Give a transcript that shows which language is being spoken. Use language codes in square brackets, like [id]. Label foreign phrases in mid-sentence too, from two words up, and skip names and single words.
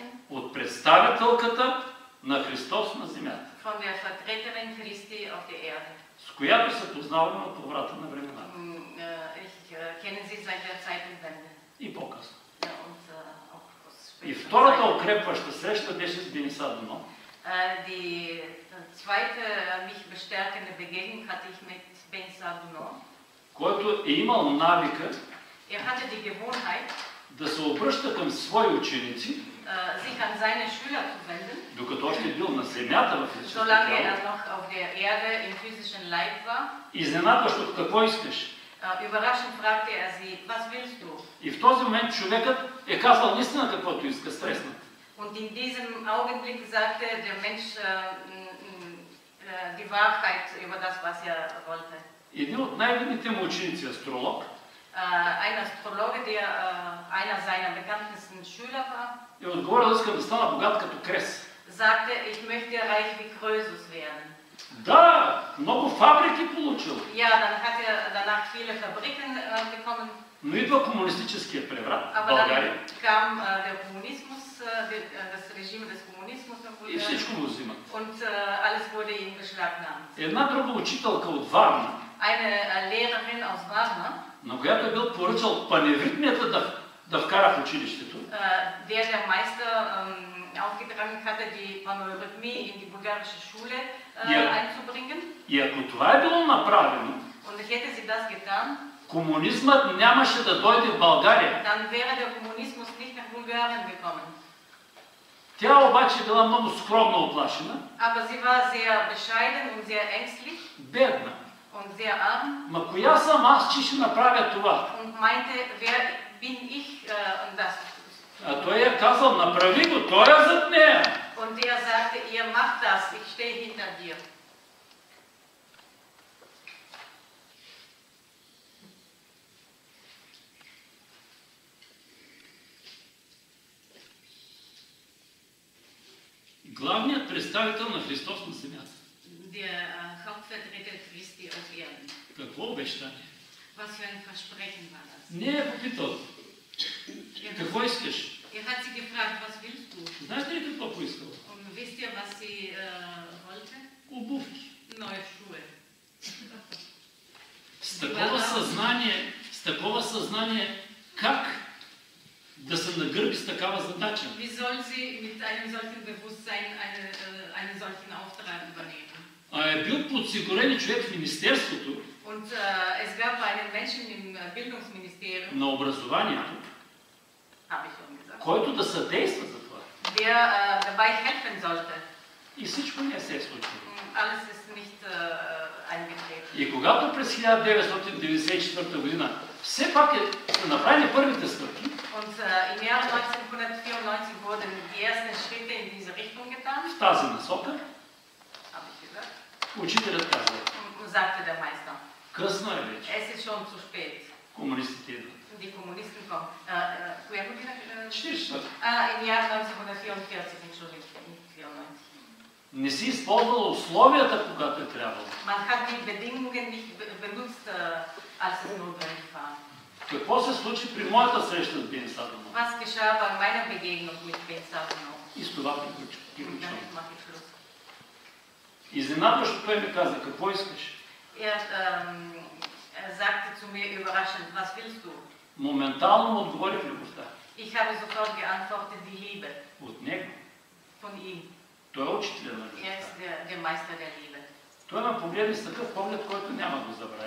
[bg] От представителката на Христос на земята. [de] Von der Vertreterin Christi auf der Erde. [bg] С която се познаваме от поврата на времената. [de] Ich kenne sie seit der Zeitenwende. [bg] И по-късно. И втората укрепваща среща беше с Бениса Дуно. [de] Die zweite mich bestärkende Begegnung hatte ich mit Benisa Duno, [bg] който е имал навика [de] hatte die Gewohnheit, [bg] да се обръща към свои ученици, [de] sich an seine Schüler zu wenden, [bg] докато още бил на земята в физическо [de] solange [bg] тяло. [de] noch auf der Erde im physischen Leib war. [bg] Изненадващо, какво искаш? [de] Überraschend fragte er sie, was willst du? [bg] И в този момент човекът е казал наистина каквото иска, стреснат. [de] Und in diesem Augenblick sagte der Mensch die Wahrheit über das, was er wollte. [bg] Един от най-видните му ученици, астролог, [de] Ein Astrologe, der einer seiner bekanntesten Schüler war, [bg] е отговорил, искам да стана богат като Крес. [de] sagte, ich möchte reich wie Krösus werden. [bg] Да, много фабрики получил. [de] Ja, dann hat er danach viele Fabriken bekommen. [bg] Но идва комунистическия преврат в [de] Aber [bg] България [de] dann kam der Kommunismus, das Regime des Kommunismus in [bg] и всичко му взимат. [de] und alles wurde ihm beschlagnahmt. [bg] Една друга учителка от Варна, [de] Eine Lehrerin aus Varna, [bg] на която е бил поръчал паневритмията да вкара в училището, [de] der Meister aufgetragen hatte, die Panorhythmie in die bulgarische Schule einzubringen. [bg] И ако това е било направено, [de] Und hätte sie das getan, [bg] комунизмът нямаше да дойде в България. [de] dann wäre der Kommunismus nicht nach Bulgarien gekommen. [bg] Тя обаче била много скромно оплашена, [de] Aber sie war sehr bescheiden und sehr ängstlich [bg] бедна. [de] und sehr arm [bg] Ма коя съм аз, че ще направя това? [de] und meinte, wer bin ich, das [bg] А той е казал, направи го, той е зад нея. [de] Und er sagte, ihr macht das, ich stehe hinter dir. [bg] Главният представител на Христос на земята. [de] Der Hauptvertreter Christi auf Erden. [bg] Какво обещание? [de] Was für ein Versprechen war das? [bg] Не е попитал. Какво искаш? [de] Er hat sie gefragt, was willst du? [bg] Знаете ли какво поискал? [de] Und wisst ihr, was sie wollte? [bg] Обувки. [de] Neue Schuhe. [bg] С такова съзнание, как да се нагърби с такава задача? [de] Wie soll sie mit einem solchen Bewusstsein einen solchen Auftrag übernehmen? [bg] Е бил подсигурен човек в Министерството [de] Und es gab einen Menschen im Bildungsministerium, [bg] на образованието, [de] habe ich schon gesagt, [bg] който да съдейства за това. [de] der dabei helfen sollte. [bg] И всичко не се е случило. [de] Alles ist nicht eingetreten. [bg] И когато през 1994 година все пак са направени първите стъпки, [de] Und im Jahr 1994 wurden die ersten Schritte in diese Richtung getan, [bg] в тази насока, [de] habe ich gesagt, [bg] учителят казва, [de] und sagte der Meister, [bg] късно е вече, [de] es ist schon zu spät. [bg] комунистите идват. [de] Die Kommunisten kommen. Woher kommt die? 44. Im Jahr 1944, Entschuldigung, nicht 94. [bg] Не си използвала условията, когато е трябвало. [de] Man hat die Bedingungen nicht benutzt, als es notwendig war. [bg] Какво се случи при моята среща с Бен Садонов? [de] Was geschah bei meiner Begegnung mit Ben Sadonov? [bg] И с това [de] Und [bg] приключвам. [de] damit mache ich Schluss. [bg] Изненадващо той ми каза, какво искаш? [de] Er sagte zu mir überraschend, was willst du? [bg] Моментално му отговорих любовта. [de] Ich habe sofort geantwortet, die Liebe [bg] От него. [de] von ihm. [bg] Той е учителя на [de] Er [bg] любовта. [de] ist der Meister der Liebe. [bg] Той ме погледне с такъв поглед, който няма да го забравя.